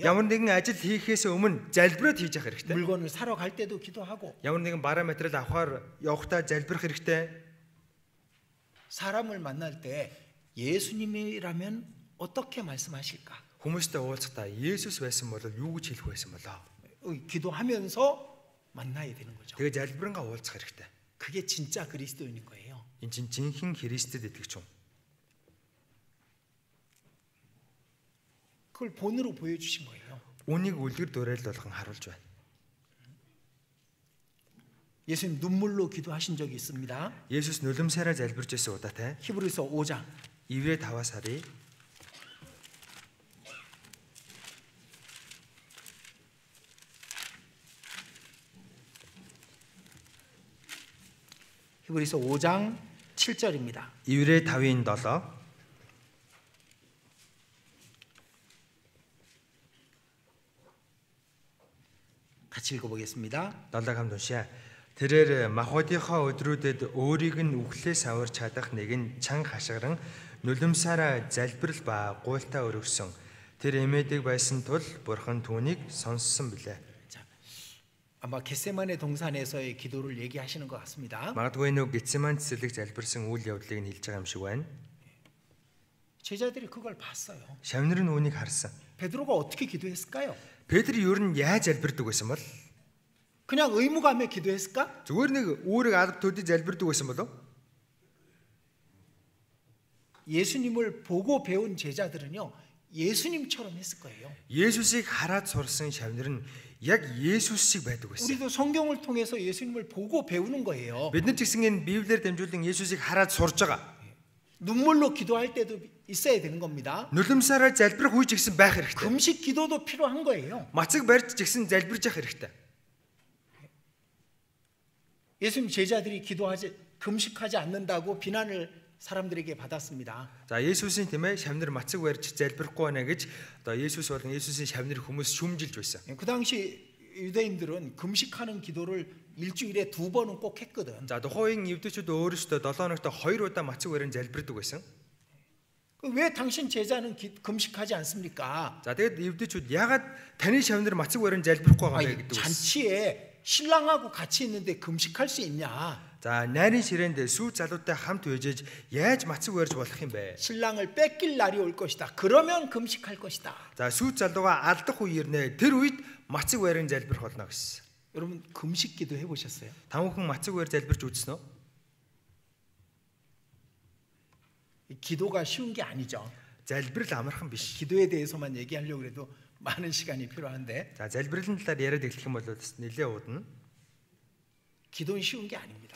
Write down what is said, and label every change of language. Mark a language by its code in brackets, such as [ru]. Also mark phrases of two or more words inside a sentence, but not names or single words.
[mn] Ямар нэгэн ажил хийхээс өмнө залбираад хийж явах хэрэгтэй. [ko] 물건을 사러 갈 때도 기도하고 [mn] Ямар нэгэн бараа материал авахаар явахдаа залбирах хэрэгтэй. [ko] 사람을 만날 때 예수님이라면 어떻게 말씀하실까? [mn] Хүмүүстэй уулзахдаа Есүс байсан бол юу гэж хэлэх байсан болоо? [ko] 기도하면서 만나야 되는 거죠. [mn] Тэгээ залбирангаа уулзах хэрэгтэй. [ko] 그게 진짜 그리스도인인 거예요. [mn] Энд чинь жинхэнэ Христэд итгэж юм. [ko] 그걸 본으로 보여주신 거예요. [mn] Үнийг үлгэр дуурайлал болгон харуулж байна. [ko] 예수님 눈물로 기도하신 적이 있습니다. [mn] Есүс нулимсаараа залбирч байсан удаатай. [ko] 히브리서 5장 [mn] Иврэ 5-аас харъя. [ko] 히브리서 5장 7절입니다. [mn] Иврэ 5-ын 7. [ko] 같이 읽어보겠습니다. [mn] 7 хамт уншаа. Тэрээр махбодынхоо өдрүүдэд өөрийг нь үхлээс аварч чадах нэгэн чанга хашгиран нулимсаараа залбирал ба гуйлтаа өргөсөн. Тэр эмээдэг байсан тул бурхан түүнийг сонссон билээ. [ko] 자, 아마 겟세마네 동산에서의 기도를 얘기하시는 것 같습니다. [mn] Магадгүй нэг Гетсеман цэцэрлэг залбирсан үйл явдлыг нь хэлж байгаа юм шиг байна. [ko] 제자들이 그걸 봤어요. [mn] Шавнар нь үүнийг харсан. [ko] 베드로가 어떻게 기도했을까요? [mn] Петр ер нь яаж залбирдаг байсан бол? [ko] 그냥 의무감에 기도했을까? [mn] Зүгээр нэг үүрэг алба төдий залбирдаг байсан болов? [ko] 예수님을 보고 배운 제자들은요, 예수님처럼 했을 거예요. [mn] Есүсийг хараад сурсан шавнар нь яг Есүс шиг байдаг байсан. [ko] 우리도 성경을 통해서 예수님을 보고 배우는 거예요. [mn] Бид нар ч гэсэн энэ Библиэр дамжуулан Есүсийг хараад сурж байгаа. [ko] 눈물로 기도할 때도 있어야 되는 겁니다. [mn] Нулимсаараа залбирах үе ч гэсэн байх хэрэгтэй. [ko] 금식 기도도 필요한 거예요. [mn] Мацаг барьж ч гэсэн залбирж явах хэрэгтэй. [ko] 예수님 제자들이 금식하지 않는다고 비난을 사람들에게 받았습니다. [mn] За Есүсийн тийм ээ шавнар мацаг барьж залбирахгүй байна гэж одоо Есүс болон Есүсийн шавнар хүмүүс шүмжилж байсан. [ko] 그 당시 유대인들은 금식하는 기도를 일주일에 2번은 꼭 했거든. [mn] За тухайн евдээчүүд өөрөөсөө 7 хоногт 2 удаа мацаг барин залбирдаг байсан. [ko] 왜 당신 제자는 금식하지 않습니까? [mn] За тэгэд евдээчүүд ягаад таны шавнар мацаг барин залбирахгүй байгаа юм бэ гэдэг. [ko] 잔치에 신랑하고 같이 있는데 금식할 수 있냐? [mn] За найрын ширээнд сүү залуутай хамт үйжээж яаж мацаг барьж болох юм бэ? [ko] 신랑을 뺏길 날이 올 것이다. 그러면 금식할 것이다. [mn] За сүү залууга алдах үе ирнэ. Тэр үед мацаг барин залбирх болно гэсэн. [ko] 여러분 금식 기도 해보셨어요? [mn] Тамхан мацаг барь залбирч үзсэн үү? [ko] 기도가 쉬운 게 아니죠. [mn] Залбирал амархан биш. [ko] 기도에 대해서만 얘기하려고 해도 많은 시간이 필요한데. [mn] За залбирлын талаар яриад эхлэх юм бол нэлээ удна. [ko] 기도는 쉬운 게 아닙니다.